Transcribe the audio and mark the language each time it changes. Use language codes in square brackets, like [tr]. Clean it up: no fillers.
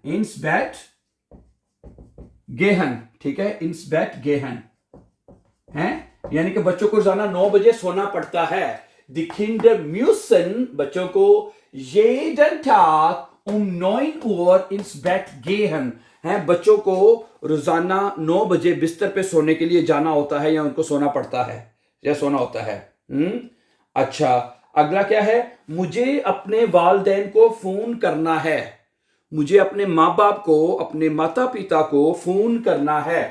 [de] Ins Bett gehen. [hi] ठीक है, [de] ins Bett gehen. हैं? [hi] यानी कि बच्चों को रोजाना 9 बजे सोना पड़ता है. [de] Die Kinder müssen, [hi] बच्चों को [de] jeden Tag um 9 Uhr ins Bett gehen. हैं? [hi] बच्चों को रोजाना 9 बजे बिस्तर पे सोने के लिए जाना होता है या उनको सोना पड़ता है या सोना होता है. अच्छा, अगला क्या है? मुझे अपने वालिदैन को फोन करना है. मुझे अपने माँ बाप को, अपने माता पिता को फोन करना है.